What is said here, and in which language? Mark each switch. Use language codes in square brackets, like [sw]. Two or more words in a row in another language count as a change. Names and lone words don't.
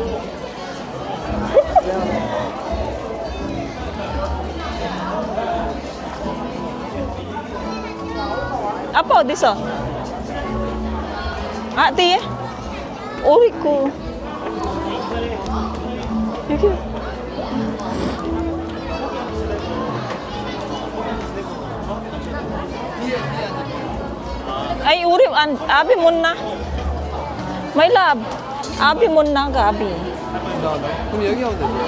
[ko] Apa 어디서? 아, 뒤에? 어이구. 여기. [hil] Ay, uri, abi muna. [en] My love. [hil] Abi muna ka, abi. [ko] 그럼 여기 하면 되지.